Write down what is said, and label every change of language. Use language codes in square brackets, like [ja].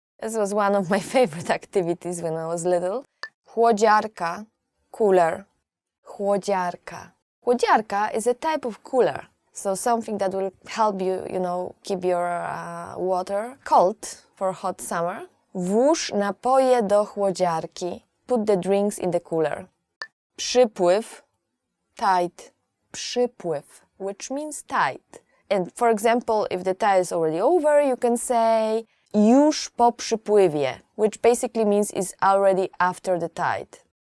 [en] This was one of my favorite activities when I was little. Chłodziarka, cooler. Chłodziarka. Chłodziarka is a type of cooler. So something that will help you, keep your water cold for hot summer. [pl] Włóż napoje do chłodziarki. [en] Put the drinks in the cooler. Przypływ, tide. Przypływ, which means tide. And for example, if the tide is already over, you can say [pl] już po przypływie, [en] which basically means is already after the tide.